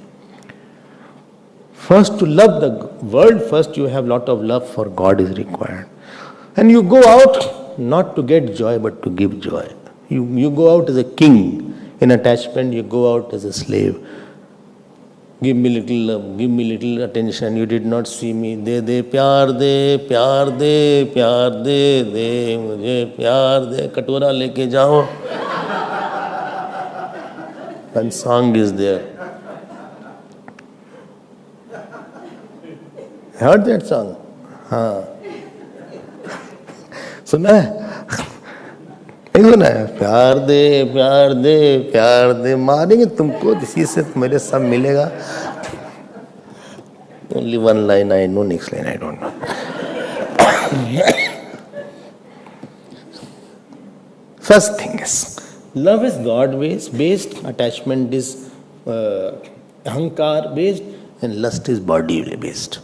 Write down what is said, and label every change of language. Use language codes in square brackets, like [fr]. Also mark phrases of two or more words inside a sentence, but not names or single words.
[en] First, to love the world, first you have lot of love for God is required. And you go out not to get joy but to give joy. You go out as a king. In attachment, you go out as a slave. Give me little love, give me little attention. You did not see me. [hi] दे, प्यार दे, प्यार दे, प्यार दे, मुझे प्यार दे. कटोरा लेके जाओ. [en] One song is there. Heard that song? [hi] Suna? सुना है प्यार दे प्यार दे प्यार दे मारेंगे तुमको इसी से मेरे सब मिलेगा. [en] Only one line I know, next line I don't know. First thing is love is God based, attachment is ahankar based, and lust is body based.